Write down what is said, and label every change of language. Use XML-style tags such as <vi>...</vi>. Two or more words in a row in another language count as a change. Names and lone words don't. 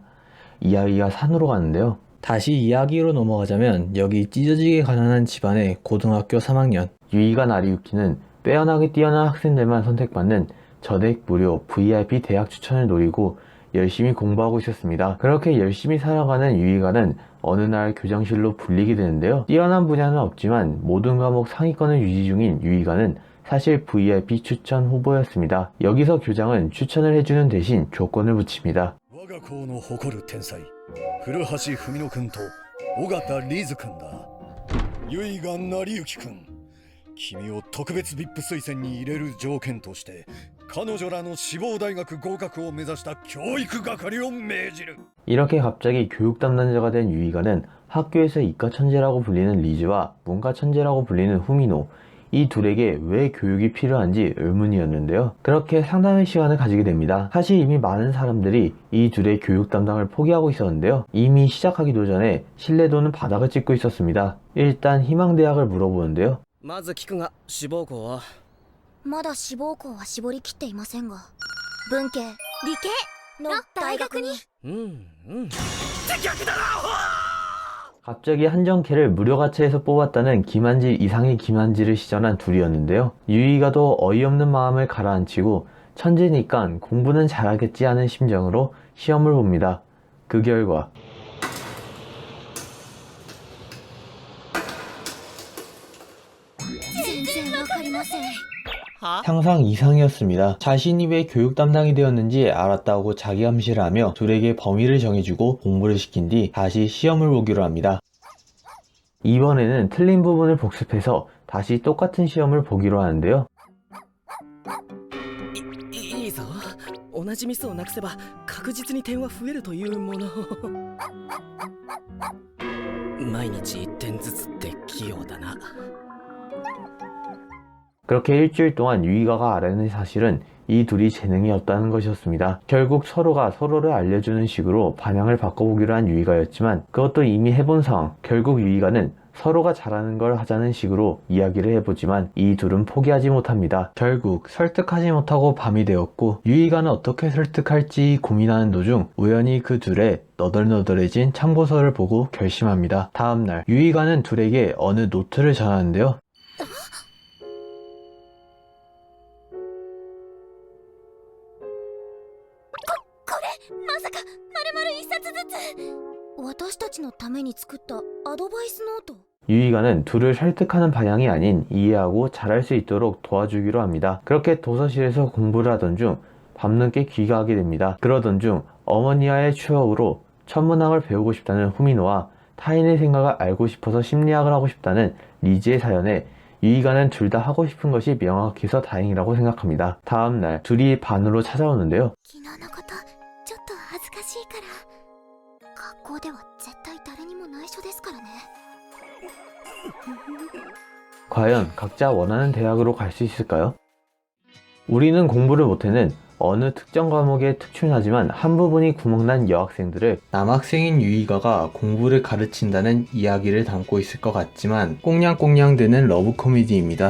<ko>이야기가 산으로 가는데요. 다시 이야기로 넘어가자면 여기 찢어지게 가난한 집안의 고등학교 3학년 유이가 나리유키는 빼어나게 뛰어난 학생들만 선택받는 전액 무료 VIP 대학 추천을 노리고 열심히 공부하고 있었습니다. 그렇게 열심히 살아가는 유이가는 어느 날 교장실로 불리게 되는데요. 뛰어난 분야는 없지만 모든 과목 상위권을 유지 중인 유이가는 사실 VIP 추천 후보였습니다. 여기서 교장은 추천을 해주는 대신 조건을 붙입니다.</ko> <ja>我が校の誇る天才古橋文野くんと尾形リズくんだ。結賀成幸くん、君を特別 VIP 推薦に入れる条件として彼女らの志望大学合格を目指した教育係を命じる。</ja> <ko>이렇게 갑자기 교육 담당자가 된 유이가는 학교에서 이과 천재라고 불리는 리즈와 문과 천재라고 불리는 후미노, 이 둘에게 왜 교육이 필요한지 의문이었는데요. 그렇게 상담의 시간을 가지게 됩니다. 사실 이미 많은 사람들이 이 둘의 교육 담당을 포기하고 있었는데요. 이미 시작하기도 전에 신뢰도는 바닥을 찍고 있었습니다. 일단 희망대학을 물어보는데요.</ko> <ja>まず聞くが志望校はまだ志望校は絞りきっていませんが、文系理系の大学に。逆だな。</ja> <ko>갑자기 한정캐를 무료 가차에서 뽑았다는 김한질 이상의 김한질을 시전한 둘이었는데요. 유이가도 어이없는 마음을 가라앉히고 천재니까 공부는 잘하겠지 하는 심정으로 시험을 봅니다. 그 결과 상상 이상이었습니다. 자신이 왜 교육 담당이 되었는지 알았다고 자기 암시를 하며 둘에게 범위를 정해주고 공부를 시킨 뒤 다시 시험을 보기로 합니다. 이번에는 틀린 부분을 복습해서 다시 똑같은 시험을 보기로 하는데요.</ko> <ja>いいぞ。同じミスをなくせば確実に点は増えるというもの。毎日1点ずつって器用だな。</ja> <ko>그렇게 일주일 동안 유이가가 알아낸 사실은 이 둘이 재능이 없다는 것이었습니다. 결국 서로가 서로를 알려주는 식으로 방향을 바꿔보기로 한 유이가였지만 그것도 이미 해본 상황. 결국 유이가는 서로가 잘하는 걸 하자는 식으로 이야기를 해보지만 이 둘은 포기하지 못합니다. 결국 설득하지 못하고 밤이 되었고 유이가는 어떻게 설득할지 고민하는 도중 우연히 그 둘의 너덜너덜해진 참고서를 보고 결심합니다. 다음날 유이가는 둘에게 어느 노트를 전하는데요.</ko> <ja>まさか丸々一冊ずつ。私たちのために作ったアドバイスノート。</ja> <ko>유이가는 둘을 설득하는 방향이 아닌 이해하고 잘할 수 있도록 도와주기로 합니다. 그렇게 도서실에서 공부를 하던 중 밤늦게 귀가하게 됩니다. 그러던 중 어머니와의 추억으로 천문학을 배우고 싶다는 후미노와 타인의 생각을 알고 싶어서 심리학을 하고 싶다는 리즈의 사연에 유이가는 둘 다 하고 싶은 것이 명확해서 다행이라고 생각합니다. 다음날 둘이 반으로 찾아오는데요.</ko> <ja>昨日のことちょっと恥ずかしいから、学校では絶対誰にも内緒ですからね。</ja> <ko>과연 각자 원하는 대학으로 갈 수 있을까요? 우리는 공부를 못해는 어느 특정 과목에 특출나지만 한 부분이 구멍난 여학생들을 남학생인 유이가가 공부를 가르친다는 이야기를 담고 있을 것 같지만 꽁냥꽁냥대는 러브 코미디입니다.</ko>